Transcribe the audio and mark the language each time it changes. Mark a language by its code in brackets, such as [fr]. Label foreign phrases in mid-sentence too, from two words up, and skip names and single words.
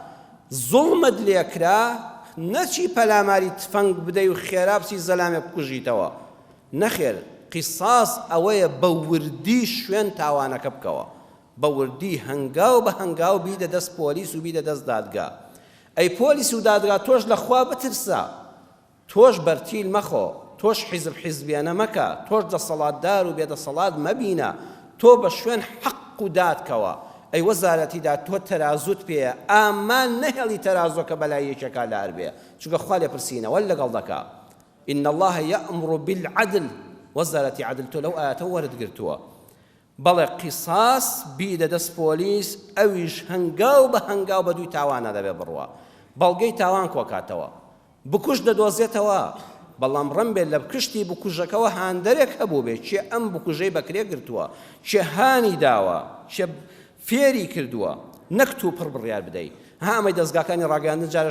[ckb] زوڵمت لێکرا نەچی پەلاماری تفەنگ بدەی و خێرا بچی زەلامێ بکوژیتەوە نەخێر قیساس ئەوەیە بە وردی شوێن تاوانەکە بکەوە بە وردی هەنگاو بە هەنگاو بیدە دەست پۆلیس و بیدە دەست دادگا ئەی پۆلیس و دادگا تۆش لە خوا بترسە تۆش بەرتیل مەخۆ تۆش حیزبیانە مەکە تۆش دەسەڵاتدار و بێدەسەڵات مەبینە تۆ بە شوێن حەق و دادکەوە ئەی وەزارەتیدا تۆ تەرازوت پێیە ئامان نەهێڵی تەرازۆکە بەلای یەکێکا لار بێ چونکە خوا لێ پرسینەوە لەگەڵ دەکا [ar] إن الله يأمر بالعدل [ckb] وەزارەتی عدل تۆ لەو ئاەتە وەرتگرتووە بەڵێ قیساس بیدە دەست پۆلیس ئەویش هەنگاو بە هەنگاو بە دووی تاوانە دەبێ بڕوە بەڵگەی تاوان کۆکاتەوە بکوش دەدۆزێتەوە بەڵام ڕەم بێت لە بکشتی بکوژەکەەوە هاندەرێک هەبوو بێت چێ ئەم بکوژەی بەکرێ گرتووە چێ هانی داوە چێ فێری کردووە نەک تو پڕ بڕیار بدەیت ئەمەی دەستگاکانی ڕاگەاندن جارش